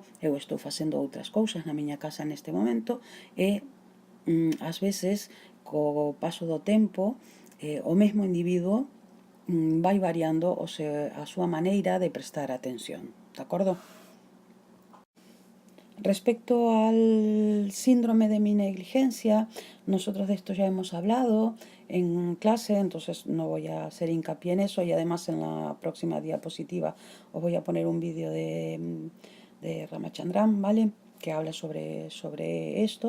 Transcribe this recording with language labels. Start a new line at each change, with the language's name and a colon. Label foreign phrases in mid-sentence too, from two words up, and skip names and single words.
Galician: Eu estou facendo outras cousas na miña casa neste momento e ás veces, co paso do tempo, o mesmo individuo vai variando a súa maneira de prestar atención, de acordo?
Spanish: Respecto al síndrome de mi negligencia, nosotros de esto ya hemos hablado en clase, entonces no voy a hacer hincapié en eso, y además en la próxima diapositiva os voy a poner un vídeo de Ramachandran, ¿vale?, que habla sobre esto.